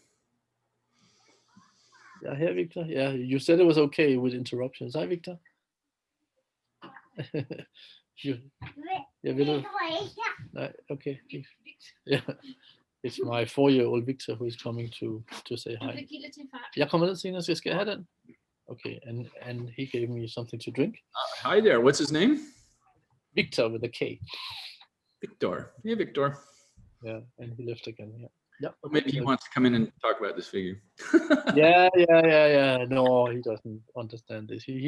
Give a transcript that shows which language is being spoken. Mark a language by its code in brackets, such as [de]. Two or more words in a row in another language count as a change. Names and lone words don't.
[en] Yeah, here, Victor. Yeah, you said it was okay with interruptions. Hi, Victor. Okay. Yeah, it's my 4-year-old Victor who is coming to say hi. [da] Jeg kommer ned senere, så skal jeg have den. [en] Okay, and he gave me something to drink. Hi there. What's his name? Victor with a K. Victor. Hey, Victor. Yeah, and he left again. Yeah. Okay. Maybe he wants to come in and talk about this figure. Yeah. No, he doesn't understand this.